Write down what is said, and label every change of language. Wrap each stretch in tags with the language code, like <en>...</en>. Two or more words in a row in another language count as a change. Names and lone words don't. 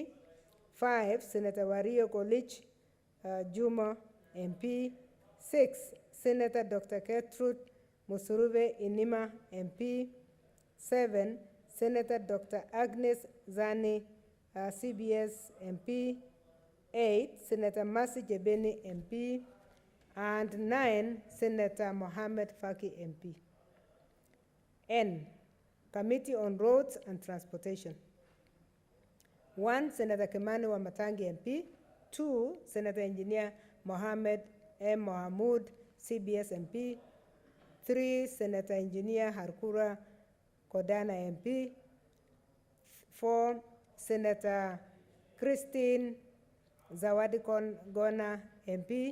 <en>5, Senator Wario Kolich, Juma, MP. 6, Senator Dr. Gertrude Musuruve Inima, MP. 7, Senator Dr. Agnes Zani, CBS MP. 8, Senator Mercy Jebeni, MP. And 9, Senator Mohammed Faki, MP. N, Committee on Roads and Transportation. 1, Senator Kimani Wamatangi, MP. 2, Senator Engineer Mohammed M. Mohamud, CBS MP. 3, Senator Engineer Harkura Kodana, MP. 4, Senator Christine Zawadi Gona, MP.</en>